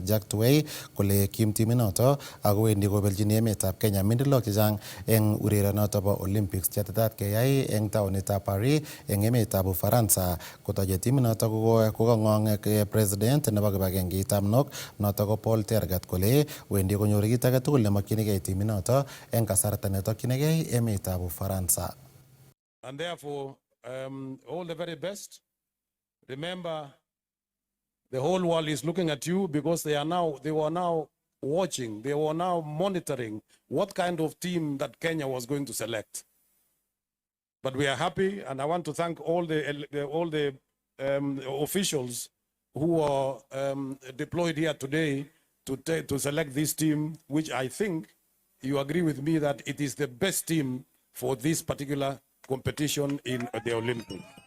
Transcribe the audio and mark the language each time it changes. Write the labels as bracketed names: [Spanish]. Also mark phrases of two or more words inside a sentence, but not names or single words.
[Kalenjin] Jack Tuwei kole kim timinoto ako wendi kobeljini emetab Kenya mindilok chechang eng urerionoto bo Olympics chetetat keyai eng taonitab Paris eng emetab Ufaransa kotoche timinoto kokongong president nebo kibagengeitab NOK noto ko Paul Tergat kole wendi konyor kit age tugul nemakyinigei timinoto eng kasarta netokyinigei emetab Ufaransa. [English] And therefore all the very best. Remember, the whole world is looking at you because they were now watching, they were now monitoring what kind of team that Kenya was going to select. But we are happy, and I want to thank all the officials who are deployed here today to select this team, which I think you agree with me that it is the best team for this particular competition in the Olympics.